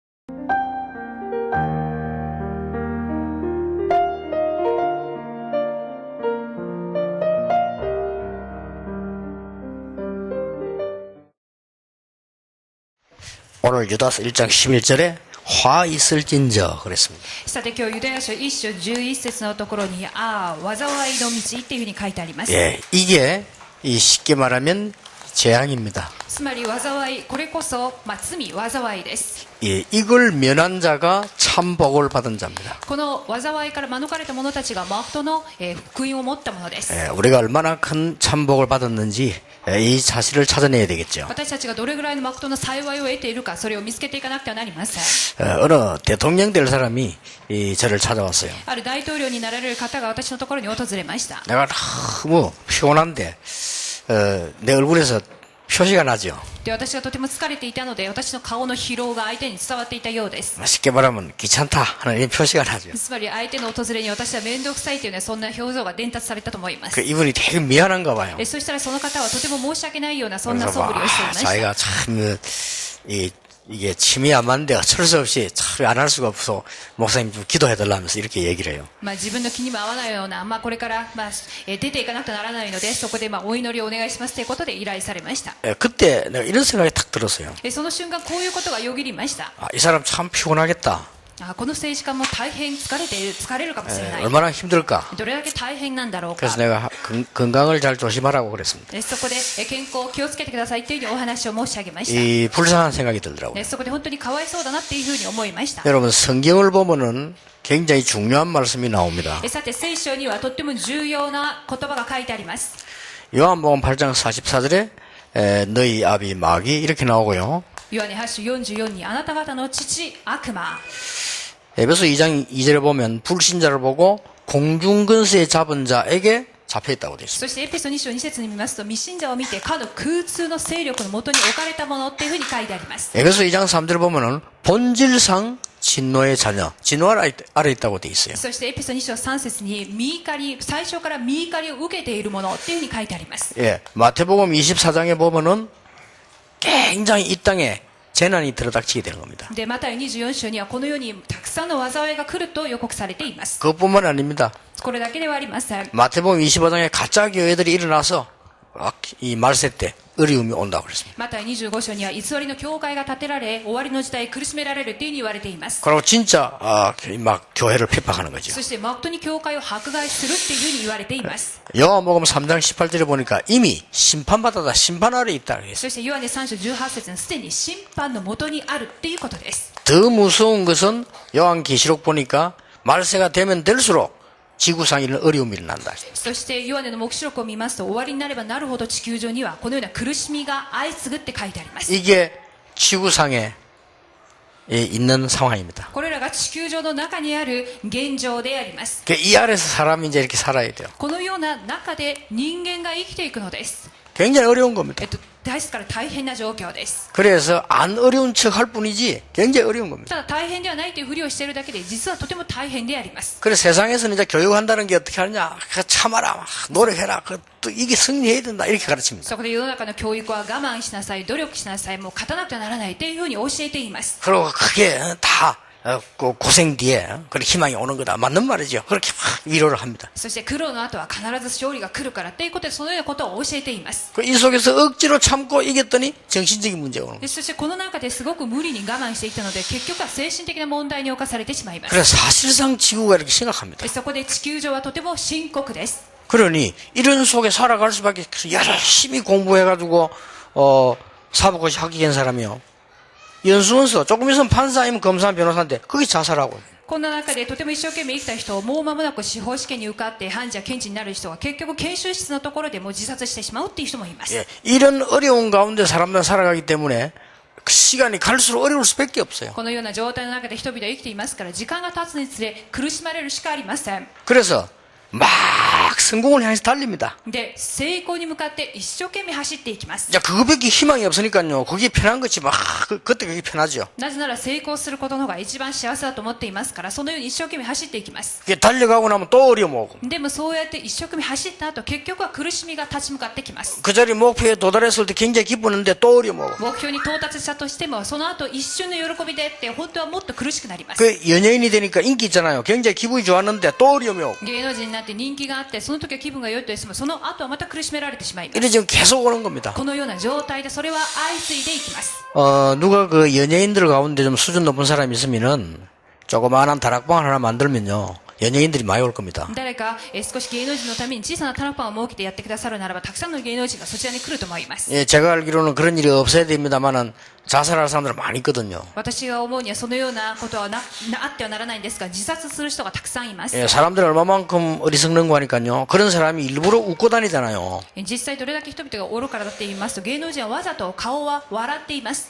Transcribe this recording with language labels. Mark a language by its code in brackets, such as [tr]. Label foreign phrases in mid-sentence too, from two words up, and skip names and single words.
[ko] 오늘 유다서 1장 11절에 화 있을진저 그랬습니다. [ja] さて今日ユダヤ書1章11節のところに災いの道っていうふうに書いてあります。 [ko] 예, 이게 쉽게 말하면 재앙입니다. [ja] つまり災い、これこそ、罪、災いです。 [ko] 예, 이걸 면한 자가 참 복을 받은 자입니다. [ja] この災いから免れた者たちが誠の福音を持ったものです。 [ko] 예, 우리가 얼마나 큰 참복을 받았는지 이 사실을 찾아내야 되겠죠. [ja] 私たちがどれぐらいの誠の幸いを得ているか、それを見つけていかなくてはなりません。 [ko] 어느 대통령 될 사람이 저를 찾아왔어요. [ja] ある大統領になられる方が私のところに訪れました。 [ko] 내가 너무 피곤한데 내 얼굴에서 표시가 나죠. [ja] で、私がとても疲れていたので、私の顔の疲労が相手に伝わっていたようです。 [ko] 쉽게 말하면 귀찮다 하는 이 표시가 나죠. [ja] つまり相手の訪れに私は面倒くさいというね、そんな表情が伝達されたと思います。 [ko] 이분이 되게 미안한가 봐요. [ja] そしたらその方はとても申し訳ないようなそんな素振りをしていました。 [ko] 자기가 참 이게 침이 안 맞는데 어쩔 수 없이 참 안 할 수가 없어 목사님 좀 기도해달라면서 이렇게 얘기를 해요. [ja] 自分の気にも合わないような、これから、出ていかなくてはならないので、そこでお祈りをお願いしますということで依頼されました。 [ko] 그때 내가 이런 생각이 탁 들었어요. [ja] その瞬間こういうことがよぎりました。 [ko] 이 사람 참 피곤하겠다. [ja] この政治家も大変疲れるかもしれない。 [ko] 얼마나 힘들까. [ja] どれだけ大変なんだろうか。 [ko] 그래서 내가 건강을 잘 조심하라고 그랬습니다. [ja] そこで健康を気をつけてくださいというお話を申し上げまし [ko] 이 불쌍한 생각이 들더라고요. [ja] た。そこで本当にかわいそうだなっていうふうに思いました。 [ko] 여러분 성경을 보면은 굉장히 중요한 말씀이 나옵니다. [ja] さて聖書にはとっても重要な言葉が書いてあります。 [ko] 요한복음 8장 44절에 너희 아비 마귀 이렇게 나오고요. [ja] ヨハネ8章44にあなた方の父悪魔。 [ko] 에베소 2장 2절에 보면 불신자를 보고 공중근세에 잡은 자에게 잡혀있다고 되어 있습니다. [ja] そしてエペソ2章2節に見ますと、未信者を見てかの空通の勢力のもとに置かれたものっていうふうに書いてあります。 [ko] 에베소 2장 3절을 보면은 본질상 진노의 자녀, 진노 아래 있다고 되어 있어요. [ja] そしてエペソ2章3節に見怒り、最初から見怒りを受けているものっていうふうに書いてあります。 [ko] 예, 마태복음 24장에 보면은 굉장히 이 땅에 재난이 들어닥치게 되는 겁니다. [ja] でマタイ24章にはこのようにたくさんの災いが来ると予告されています。 [ko] 그것뿐만 아닙니다. [ja] これだけではありません。 [ko] 마태복음 25장에 가짜 교회들이 일어나서 이 말세 때 어려움이 온다고 그랬습니다. [ja] マタイ25章には偽りの教会が建てられ、終わりの時代苦しめられるというふうに言われています。 [ko] 그리고 진짜 막 교회를 핍박하는 거죠. [ja] そして誠に教会を迫害するっていうふうに言われています。 [ko] 요한복음 3장 18절에 보니까 이미 심판받았다, 심판 아래 있다 그랬어요. [ja] そしてヨハネ3章18節にすでに審判のもとにあるっていうことです。 [ko] 더 무서운 것은 요한계시록 보니까 말세가 되면 될수록 지구상에 있는 어려움이 일어난다. [ja] そしてヨハネの黙示録を見ますと、終わりになればなるほど地球上にはこのような苦しみが相次ぐって書いてあります。 [ko] 이게 지구상에 있는 상황입니다. [ja] これらが地球上の中にある現状であります。 [ko] 이 아래서 사람이 이제 이렇게 살아야 돼요. [ja] このような中で人間が生きていくのです。 [ko] 굉장히 어려운 겁니다. [ja] ですから大変な状況です。 [ko] 그래서 안 어려운 척 할 뿐이지 굉장히 어려운 겁니다. [ja] ただ大変ではないというふりをしているだけで、実はとても大変であります。 [ko] 그래서 세상에서는 이제 교육한다는 게 어떻게 하느냐, 참아라, 노력해라, 또 이게 승리해야 된다 이렇게 가르칩니다. [ja] そこで世の中の教育は我慢しなさい、努力しなさい、もう勝たなくてはならないというふうに教えています。 [ko] 그리고 그게 다 고생 뒤에 그런 희망이 오는 거다. 맞는 말이죠. 그렇게 막 위로를 합니다. [ja] そして苦労の後は必ず勝利が来るからということで、そのようなことを教えています。 [ko] 이 속에서 억지로 참고 이겼더니 정신적인 문제가 오는 거예요. [ja] そしてこの中ですごく無理に我慢していたので、結局は精神的な問題に侵されてしまいます。 [ko] 그래서 사실상 지구가 이렇게 심각합니다. [ja] そこで地球上はとても深刻です。 [ko] 그러니 이런 속에 살아갈 수밖에 없어요. 열심히 공부해가지고 사법고시 합격한 사람이요. 연수원서 조금 있으면 판사 아니면 검사 변호사인데 그게 자살하고. [ja] こんな中でとても一生懸命生きた人、もう間もなく司法試験に受かって判事や検事になる人は結局研修室のところでもう自殺してしまうっていう人もいます。 [ko] 예, 이런 어려운 가운데 사람들은 살아가기 때문에 그 시간이 갈수록 어려울 수밖에 없어요. [ja] このような状態の中で人々は生きていますから、時間が経つにつれ苦しまれるしかありません。 [ko] 그래서 막 성공을 향해서 달립니다. [ja] で成功に向かって一生懸命走っていきます。 [ko] 자, 그거밖에 희망이 없으니까요. 그게 편한 거지. 그때 그게 편하죠. [ja] なぜなら成功することの方が一番幸せだと思っていますから、そのように一生懸命走っていきます。 [ko] 그게 달려가고 나면 또 어려움 오고. [ja] でもそうやって一生懸命走った後、結局は苦しみが立ち向かってきます。 [ko] 그 자리 목표에 도달했을 때 굉장히 기쁘는데 또 어려움 오고. [ja] 目標に到達したとしても、その後一瞬の喜びでって本当はもっと苦しくなります。 [ko] 그 연예인이 되니까 인기 있잖아요. 굉장히 기분이 좋았는데 또 어려움이 오고. [ja] 芸能人になって人気があって、その時は気分が良いとしても、その後はまた苦しめられてしまいます。 [ko] 이래 지금 계속 오는 겁니다. [ja] このような状態でそれは相次いでいきます。 [ko] 누가 그 연예인들 가운데 좀 수준 높은 사람이 있으면은 조그마한 다락방 하나 만들면요. 연예인들이 많이 올 겁니다. [ja] 誰か少し芸能人のために小さなタラパンを設けてやってくださるならば、たくさんの芸能人がそちらに来ると思います。 [ko] 예, 제가 알기로는 그런 일이 없어야 됩니다만은 자살할 사람들 많이 있거든요. [ja] 私が思うにはそのようなことはあってはならないんですが、自殺する人がたくさんいます。 [ko] 예, 사람들이 얼마만큼 어리석는 거 하니까요. 그런 사람이 일부러 웃고 다니잖아요. [ja] 実際どれだけ人々が愚かだって言いますと、芸能人はわざと顔は笑っています。